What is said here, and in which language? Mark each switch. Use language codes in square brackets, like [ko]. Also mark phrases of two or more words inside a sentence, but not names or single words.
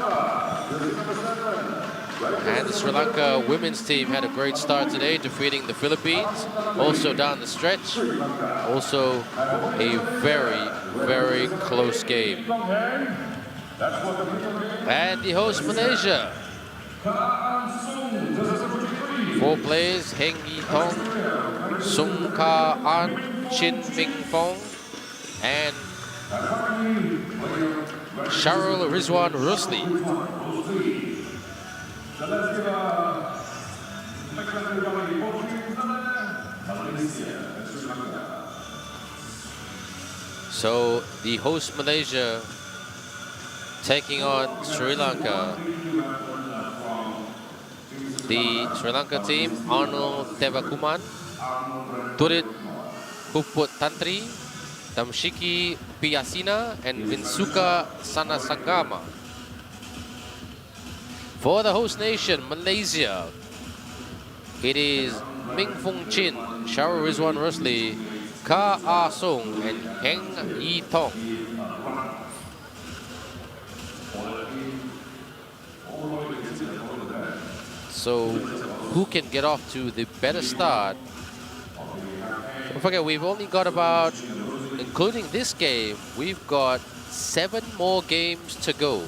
[en] And the Sri Lanka women's team had a great start today, defeating the Philippines. Also down the stretch, also a very, very close game. And the host Malaysia. 4 players, Heng Yi Tong, Sung Ka An, Chin Ming Fong, and Sharul Rizwan Rusli. So the host Malaysia taking on Sri Lanka. The Sri Lanka team, Arnold Tevakuman, Turit Puput Tantri, Tamshiki Piyasina, and Vinsuka Sanasangama. For the host nation, Malaysia, it is Ming Fung Chin, Sharul Rizwan Rusli, Ka Ah Sung, and Heng Yi Tong. So, who can get off to the better start? Don't forget, we've only got about, including this game, we've got 7 more games to go.